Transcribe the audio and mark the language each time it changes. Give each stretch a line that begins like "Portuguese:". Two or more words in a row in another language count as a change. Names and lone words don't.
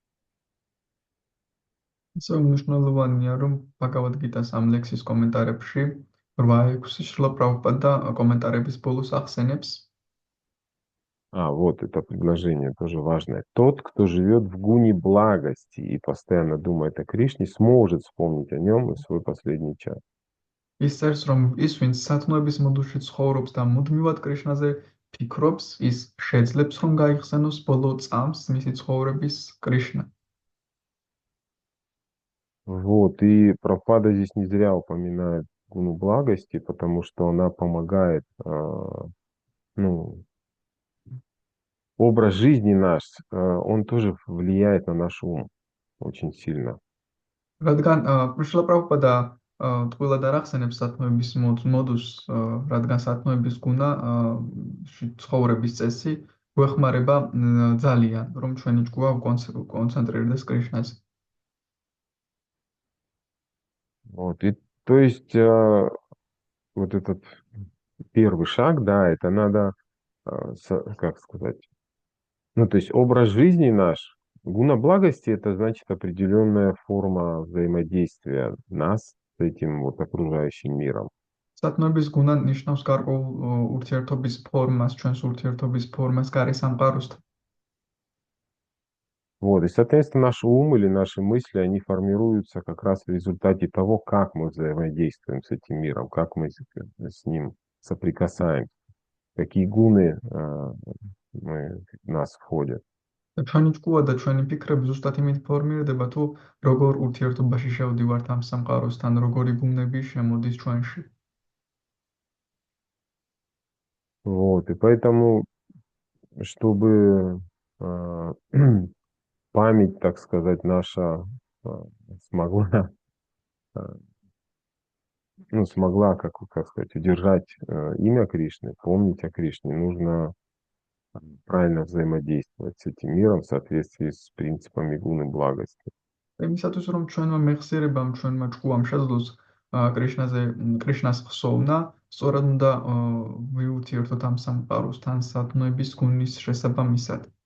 Georgian: ისე მნიშვნელოვანია, რომ ბჰაგავად-გიტას ამ ლექსის კომენტარებში 8-6 შრილა პრაბჰუპადა კომენტარების ბოლოს ახსენებს.
Russian: Вот это предложение тоже важное. Тот, кто живет в гуне благости и постоянно думает о Кришне, сможет вспомнить о нем и свой последний час.
Georgian: ის წერს, რომ ის, ვინც სათნოების მოდულში ცხოვრობს და მუდმივად კრიშნაზე ფიქრობს, ის შეძლებს, რომ გაიხსენოს ბოლო წამს მისი ცხოვრების კრიშნა.
Russian: Вот, и Прабхупада здесь не зря упоминает гуну благости, потому что она помогает, ну, образ жизни наш, он тоже влияет на наш ум очень сильно.
Georgian: რადგან შრილა პრაბჰუპადა ტყუილად არ ახსენებს სათნოების მოდულს, რადგან სათნოების გუნა ცხოვრების წესი გვეხმარება ძალიან, რომ ჩვენი ჭკუა კონცენტრირდეს კრიშნაზე.
Russian: Вот, и то есть вот этот первый шаг, да, это надо, как сказать, ну, то есть образ жизни наш, гуна благости, это значит определенная форма взаимодействия нас с этим вот окружающим миром.
Georgian: სათნოების გუნა ნიშნავს გარკვეულ ურთიერთობის ფორმას, ჩვენს ურთიერთობის ფორმას გარე სამყაროსთან.
Russian: Вот, и, соответственно, наш ум или наши мысли, они формируются как раз в результате того, как мы взаимодействуем с этим миром, как мы с ним соприкасаемся, какие гуны в нас входят.
Georgian: ჩვენი ჭკუა და ჩვენი ფიქრები ზუსტად იმით ფორმირდება, თუ როგორ ურთიერთობაში შევდივართ ამ სამყაროსთან, როგორი გუნები შემოდის ჩვენში.
Russian: Вот, и поэтому, чтобы память, так сказать, наша смогла, ну, смогла, как сказать, удержать имя Кришны, помнить о Кришне, нужно правильно взаимодействовать с этим миром в соответствии с принципами гуны благости.
Georgian: იმისათვის, რომ ჩვენმა მეხსიერებამ, ჩვენმა ჭკუამ შეძლოს კრიშნას ხსოვნა, სწორად უნდა ვიურთიერთოთ ამ სამყაროსთან სათნოების გუნის შესაბამისად.